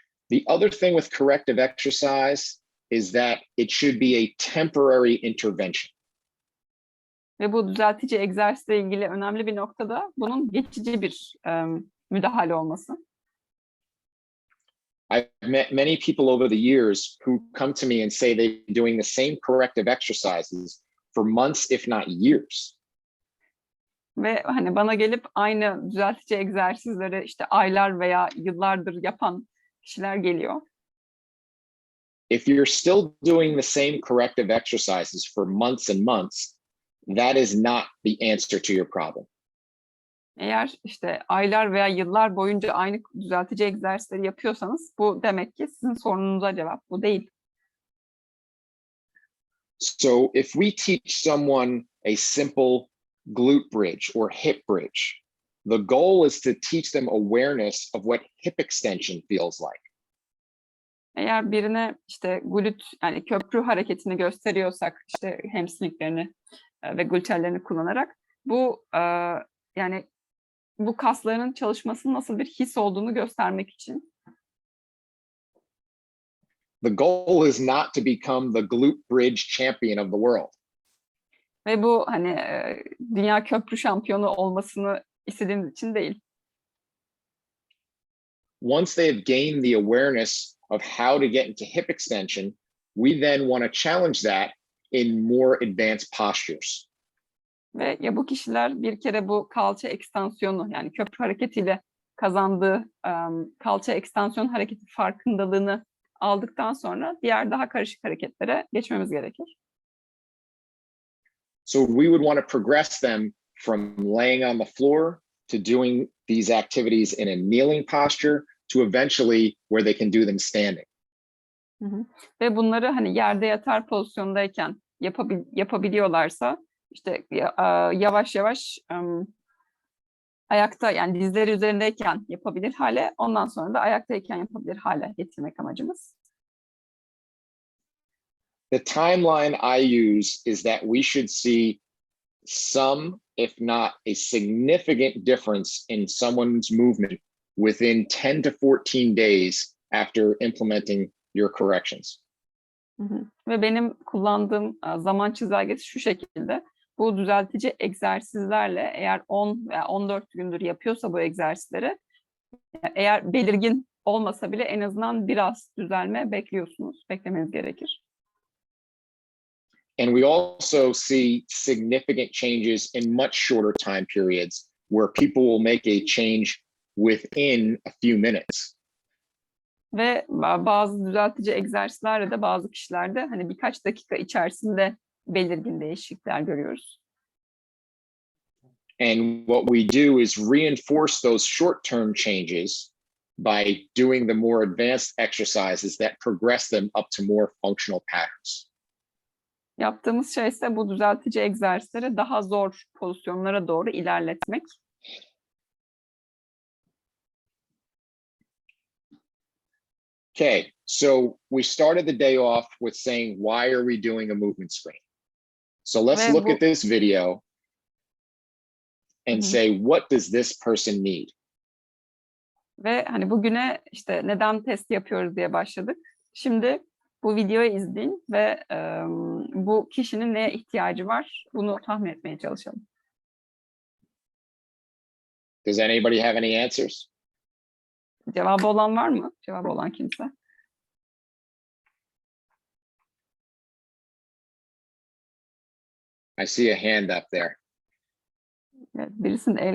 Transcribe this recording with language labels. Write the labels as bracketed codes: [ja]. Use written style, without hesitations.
[en] The other thing with corrective exercise is that it should be a temporary intervention. [tr] Ve bu düzeltici egzersizle ilgili önemli bir noktada bunun geçici bir müdahale olması. [en] I've met many people over the years who come to me and say they've been doing the same corrective exercises for months, if not years. [tr] Ve hani bana gelip aynı düzeltici egzersizleri işte aylar veya yıllardır yapan kişiler geliyor. [en] If you're still doing the same corrective exercises for months and months, that is not the answer to your problem. [tr] Eğer işte aylar veya yıllar boyunca aynı düzeltici egzersizleri yapıyorsanız, bu demek ki sizin sorununuza cevap bu değil. [en] So if we teach someone a simple glute bridge or hip bridge, the goal is to teach them awareness of what hip extension feels like. [tr] Eğer birine işte glüt, yani köprü hareketini gösteriyorsak, işte hamstringlerini ve glutellerini kullanarak, bu yani bu kaslarının çalışmasının nasıl bir his olduğunu göstermek için. [en] The goal is not to become the glute bridge champion of the world. [tr] Ve bu hani dünya köprü şampiyonu olmasını istediğimiz için değil. [en] Once they have gained the awareness of how to get into hip extension, we then want to challenge that in more advanced postures. [tr] Ve ya bu kişiler bir kere bu kalça ekstansiyonu, yani köprü hareketiyle kazandığı kalça ekstansiyon hareketi farkındalığını aldıktan sonra diğer daha karışık hareketlere geçmemiz gerekir. [en] So we would want to progress them from laying on the floor to doing these activities in a kneeling posture to eventually where they can do them standing. [tr] Ve bunları hani yerde yatar pozisyondayken yapabiliyorlarsa, işte yavaş yavaş ayakta, yani dizleri üzerindeyken yapabilir hale, ondan sonra da ayaktayken yapabilir hale getirmek amacımız. [en] The timeline I use is that we should see some, if not a significant difference in someone's movement within 10 to 14 days after implementing your corrections. [tr] Ve benim kullandığım zaman çizelgesi şu şekilde. Bu düzeltici egzersizlerle eğer 10 veya 14 gündür yapıyorsa bu egzersizleri, eğer belirgin olmasa bile en azından biraz düzelme beklemeniz gerekir. [en] And we also see significant changes in much shorter time periods where people will make a change within a few minutes. [tr] Ve bazı düzeltici egzersizlerle de bazı kişilerde hani birkaç dakika içerisinde belirgin değişiklikler görüyoruz. [en] And what we do is reinforce those short-term changes by doing the more advanced exercises that progress them up to more functional patterns. [tr] Yaptığımız şey ise bu düzeltici egzersizleri daha zor pozisyonlara doğru ilerletmek. [en] Okay, so we started the day off with saying, why are we doing a movement screen? So let's look at this video and say, what does this person need? [tr] Ve hani bugüne işte neden test yapıyoruz diye başladık. Şimdi bu videoyu izleyin ve bu kişinin neye ihtiyacı var bunu tahmin etmeye çalışalım. [en] Does anybody have any answers? [tr] Cevabı olan var mı? Cevabı olan kimse? [en] I see a hand up there. [tr] Evet, birisinin el